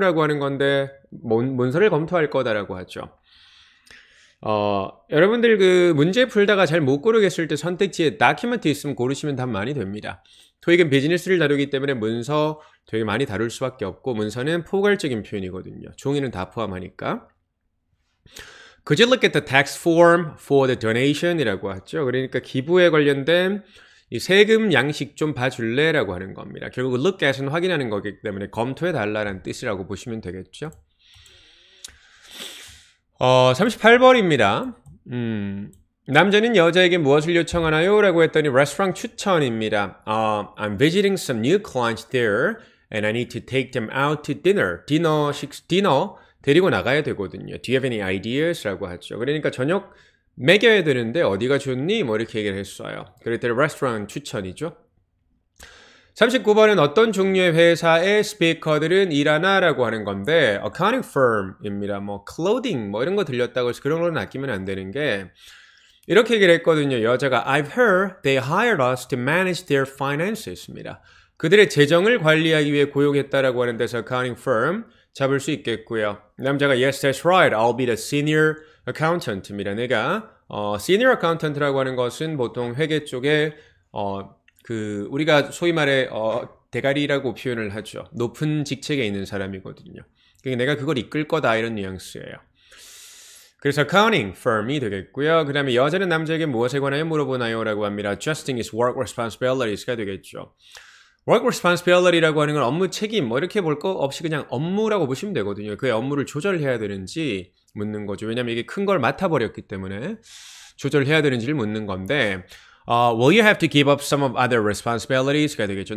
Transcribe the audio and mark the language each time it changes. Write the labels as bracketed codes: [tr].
[ko] 라고 하는 건데 문서를 검토할 거다라고 하죠. 여러분들 그 문제 풀다가 잘 못 고르겠을 때 선택지에 다큐멘트 있으면 고르시면 답 많이 됩니다. 토익은 비즈니스를 다루기 때문에 문서 되게 많이 다룰 수밖에 없고 문서는 포괄적인 표현이거든요. 종이는 다 포함하니까. [en] Could you look at the tax form for the donation? [ko] 이라고 하죠. 그러니까 기부에 관련된 이 세금 양식 좀 봐줄래? 라고 하는 겁니다. 결국 look at은 확인하는 거기 때문에 검토해달라는 뜻이라고 보시면 되겠죠. 38번입니다. 남자는 여자에게 무엇을 요청하나요? 라고 했더니 레스토랑 추천입니다. [en] I'm visiting some new clients there and I need to take them out to dinner. [ko] 디너 데리고 나가야 되거든요. [en] Do you have any ideas? [ko] 라고 하죠. 그러니까 저녁 먹여야 되는데 어디가 좋니? 뭐 이렇게 얘기를 했어요. 그랬더니 레스토랑 추천이죠. 39번은 어떤 종류의 회사의 스피커들은 일하나? 라고 하는 건데 accounting firm입니다. 뭐 clothing 뭐 이런 거 들렸다고 해서 그런 거는 아끼면 안 되는 게 이렇게 얘기를 했거든요. 여자가 [en] I've heard they hired us to manage their finances [ko] 입니다. 그들의 재정을 관리하기 위해 고용했다라고 하는 데서 accounting firm 잡을 수 있겠고요. 남자가 [en] Yes, that's right. I'll be the senior accountant [ko] 입니다. 내가 senior accountant라고 하는 것은 보통 회계 쪽에 그 우리가 소위 말해 대가리라고 표현을 하죠. 높은 직책에 있는 사람이거든요. 그러니까 내가 그걸 이끌 거다 이런 뉘앙스예요. 그래서 accounting firm이 되겠고요. 그 다음에 여자는 남자에게 무엇에 관하여 물어보나요? 라고 합니다. [en] Adjusting his work responsibilities [ko] 가 되겠죠. work responsibility라고 하는 건 업무 책임 뭐 이렇게 볼 거 없이 그냥 업무라고 보시면 되거든요. 그의 업무를 조절해야 되는지 묻는 거죠. 왜냐하면 이게 큰 걸 맡아버렸기 때문에 조절해야 되는지를 묻는 건데 [en] Will you have to give up some of other responsibilities [ko] 가 되겠죠.